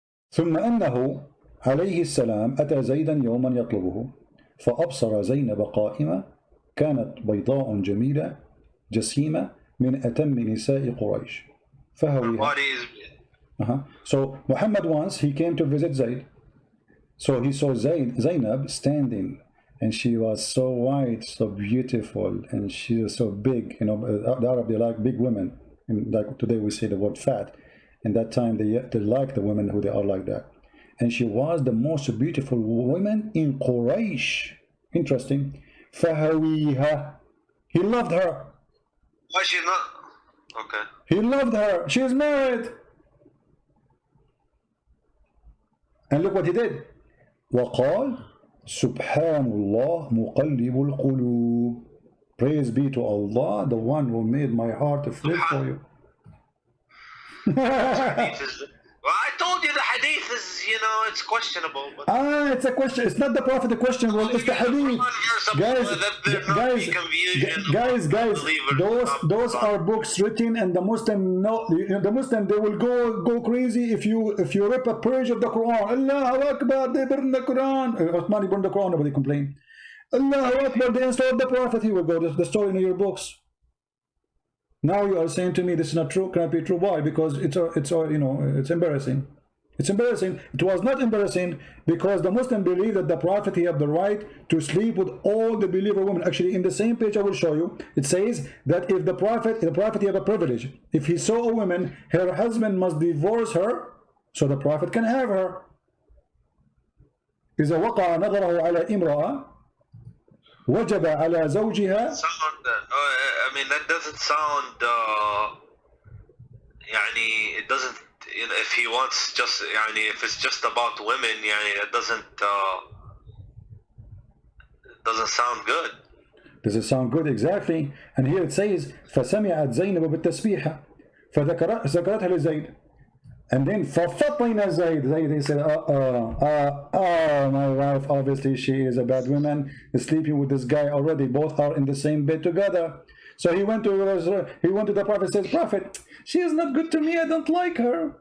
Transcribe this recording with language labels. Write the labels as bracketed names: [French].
[Arabic] ثم أنه عليه السلام أتى زيدا يوما يطلبه فأبصر زينب قائمة كانت بيضاء جميلة جسيمة من أتم نساء قريش فهويها. [English] So Muhammad once he came to visit Zayd. So he saw Zainab standing, and she was so white, so beautiful, and she was so big. You know, the Arab, they like big women. And like today we say the word fat. In that time they like the women who they are like that. And she was the most beautiful woman in Quraysh. Interesting. فهويها. He loved her. Why she not? Okay. He loved her. She is married. And look what he did. [Arabic] وقال سبحان الله مقلب القلوب. [English] Praise be to Allah, the one who made my heart to flip for you. Well, I told you the hadith is, you know, it's questionable. But it's a question. It's not the Prophet the question. Well, it's the hadith. Guys, those are books written, and the Muslim know. The Muslim, they will go crazy if you rip a page of the Quran. Allahu Akbar, they burn the Quran. Uthmani burned the Quran, nobody complained. Allahu Akbar, they installed the Prophet. He will go the story in your books. Now you are saying to me this is not true, cannot be true. Why? Because it's you know, it's embarrassing. It's embarrassing. It was not embarrassing because the Muslim believe that the Prophet, he have the right to sleep with all the believer women. Actually, in the same page I will show you, it says that if the Prophet he have a privilege. If he saw a woman, her husband must divorce her, so the Prophet can have her. [Arabic] إذا وقع نظره على امرأة وجب على زوجها. [English] I mean, that doesn't sound. يعني, it doesn't. You know, if he wants just, يعني, if it's just about women, يعني, it doesn't sound good. Does it sound good? Exactly. And here it says [Arabic] فسمعت زينب بالتسبيحة فذكرتها لزيد. [English] And then [Arabic] ففطن زيد. [English] He said, my wife, obviously she is a bad woman, is sleeping with this guy already. Both are in the same bed together. So he went to the Prophet, says, Prophet, she is not good to me. I don't like her.